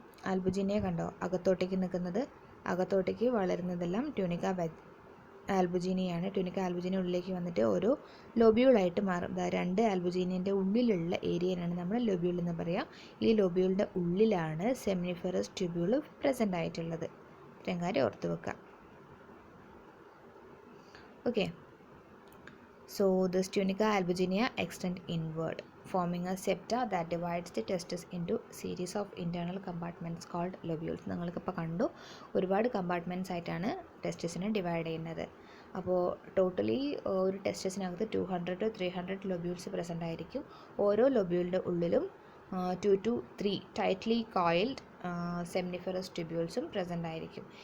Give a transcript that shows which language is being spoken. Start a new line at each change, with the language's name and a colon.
Malayalam: ആൽബുജിനിയ കണ്ടോ, അകത്തോട്ടേക്ക് നിൽക്കുന്നത്, അകത്തോട്ടേക്ക് വളരുന്നതെല്ലാം tunica ആൽബുജിനിയാണ്. Tunica ആൽബുജിനി ഉള്ളിലേക്ക് വന്നിട്ട് ഓരോ ലോബ്യൂളായിട്ട് മാറും. 2 ആൽബുജിനിൻ്റെ ഉള്ളിലുള്ള ഏരിയയാണ് നമ്മൾ ലോബ്യൂൾ എന്ന് പറയുക. ഈ ലോബ്യൂളിൻ്റെ ഉള്ളിലാണ് സെമിനിഫറസ് ട്യൂബ്യൂൾ പ്രസൻ്റ് ആയിട്ടുള്ളത്. ഇത്രയും കാര്യം ഓർത്ത് വെക്കുക.
English: Okay, so this tunica albuginea extend inward, forming a septa that divides the testis into series of internal compartments called lobules.
Malayalam: നിങ്ങൾക്കിപ്പോൾ കണ്ടു, ഒരുപാട് കമ്പാർട്ട്മെൻറ്റ്സ് ആയിട്ടാണ് ടെസ്റ്റിസിനെ ഡിവൈഡ് ചെയ്യുന്നത്. അപ്പോൾ ടോട്ടലി ഒരു ടെസ്റ്റിസിനകത്ത് 200 to 300 ലൊബ്യൂൾസ് പ്രസൻ്റ് ആയിരിക്കും. ഓരോ ലൊബ്യൂളിൻ്റെ ഉള്ളിലും 2 to 3 tightly coiled seminiferous ട്യൂബ്യൂൾസും present ആയിരിക്കും.